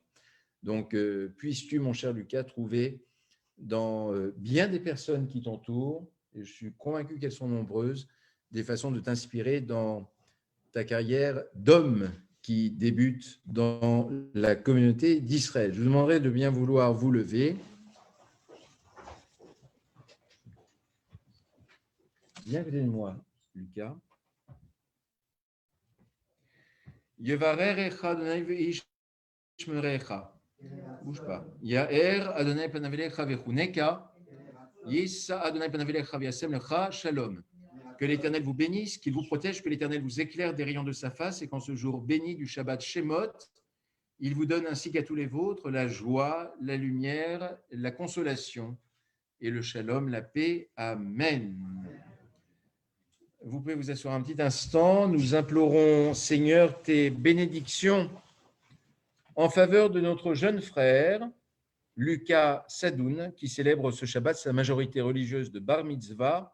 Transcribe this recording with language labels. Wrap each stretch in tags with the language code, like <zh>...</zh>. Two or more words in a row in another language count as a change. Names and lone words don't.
<fr>Donc, puisses-tu, mon cher Lucas, trouver dans bien des personnes qui t'entourent, et je suis convaincu qu'elles sont nombreuses, des façons de t'inspirer dans ta carrière d'homme qui débute dans la communauté d'Israël. Je vous demanderai de bien vouloir vous lever. Viens à côté de moi, Lucas.</fr> <he>יברכך ה' וישמרך.</he> <fr>Bouge pas.</fr> <he>יאר ה' פניו אליך ויחנך. ישא ה' פניו אליך וישם לך שלום.</he> <fr>Que l'Éternel vous bénisse, qu'il vous protège, que l'Éternel vous éclaire des rayons de sa face et qu'en ce jour béni du Shabbat Shemot, il vous donne ainsi qu'à tous les vôtres la joie, la lumière, la consolation et le shalom, la paix. Amen. Vous pouvez vous asseoir un petit instant. Nous implorons, Seigneur, tes bénédictions en faveur de notre jeune frère, Lucas Sadoun, qui célèbre ce Shabbat sa majorité religieuse de</fr> <he>בר מצווה.</he>